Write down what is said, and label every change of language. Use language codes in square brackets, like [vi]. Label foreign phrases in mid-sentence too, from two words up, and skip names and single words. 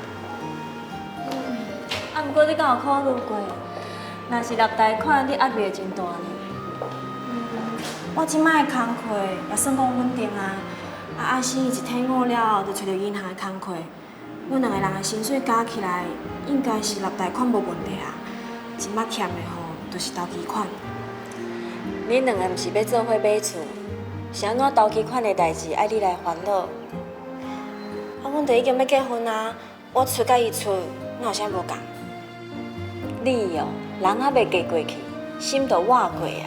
[nan] 啊，毋过你敢有考虑过？若是纳贷款，你压力会真大呢。我即摆的工课也算讲稳定啊。阿生伊一退伍了后，就找到银行的工课。阮两个人的薪水加起来，应该是纳贷款无问题啊。即摆欠的吼，就是投期款。恁两个毋是要做伙买厝，是安怎投期款的代志爱你来烦恼？啊，阮就已经要结婚啊，我厝甲伊厝，哪有啥无共？你哦，人还袂嫁过去，心都活过啊。